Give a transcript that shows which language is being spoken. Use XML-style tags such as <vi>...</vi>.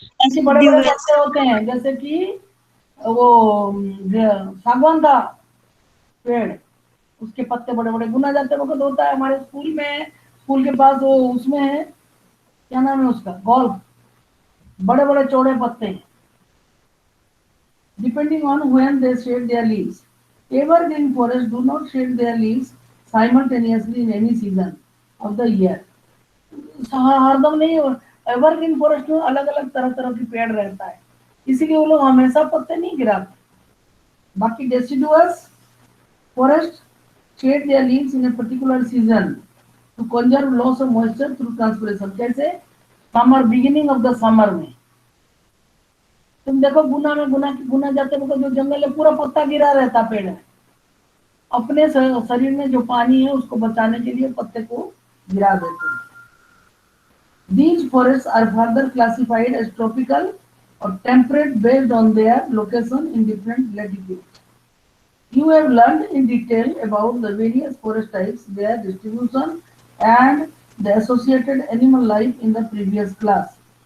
<hi>ऐसे बड़े बड़े पत्ते होते हैं, जैसे कि वो सागवान का पेड़, उसके पत्ते बड़े बड़े बुना जाते वक्त होता है. हमारे स्कूल में, स्कूल के पास वो उसमें है, क्या नाम है उसका, गोल्फ, बड़े बड़े चौड़े पत्ते हैं.</hi> <en>Depending on when they shed their leaves, evergreen forests do not shed their leaves simultaneously in any season of the year.</en> <hi>हरदम नहीं, एवरग्रीन फॉरेस्ट में अलग अलग तरह तरह की पेड़ रहता है, इसीलिए वो लोग हमेशा पत्ते नहीं गिराते.</hi> <en>बाकी deciduous forest shed their leaves in a particular season to conserve loss of moisture through transpiration.</en> <hi>कैसे, summer,</hi> <en>beginning of the summer</en> <hi>में. तुम देखो गुना जाते वक्त जो जंगल है पूरा पत्ता गिरा रहता पेड़ है. अपने शरीर में जो पानी है उसको बचाने के लिए पत्ते को गिरा देते हैं.</hi> <en>These forests are further classified as tropical or temperate based on their location in different latitudes. You have learned in detail about the various forest types, their distribution, and the associated animal life in the previous class.</en>